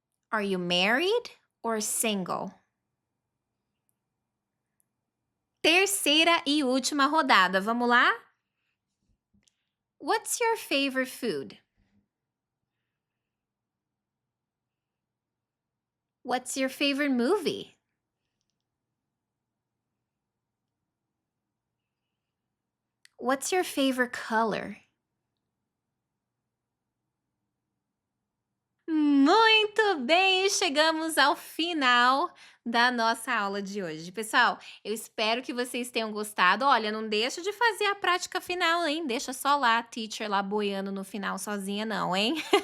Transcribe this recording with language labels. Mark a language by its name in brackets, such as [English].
[English] Are you married or single? [Portuguese] Terceira e última rodada. Vamos lá? [English] What's your favorite food? What's your favorite movie? What's your favorite color? [Portuguese] Muito bem, chegamos ao final da nossa aula de hoje. Pessoal, eu espero que vocês tenham gostado. Olha, não deixa de fazer a prática final, hein? Deixa só lá a teacher lá boiando no final sozinha não, hein?